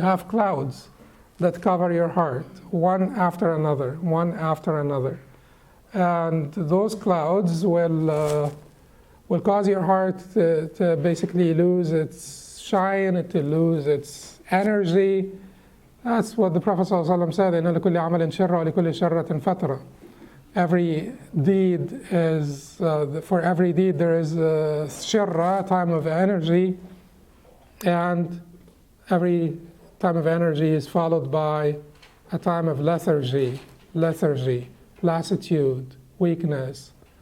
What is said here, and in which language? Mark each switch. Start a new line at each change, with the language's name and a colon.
English: You have clouds that cover your heart, one after another, one after another. And those clouds will cause your heart to basically lose its shine, to lose its energy. That's what the Prophet ﷺ said,
Arabic: إِنَّ لِكُلِّ عَمَلٍ شِرَّةٍ وَلِكُلِّ شَرَّةٍ فَتْرَةٍ.
English: Every deed is, for every deed there is a shirra, time of energy, and every time of energy is followed by a time of lethargy, lassitude, weakness.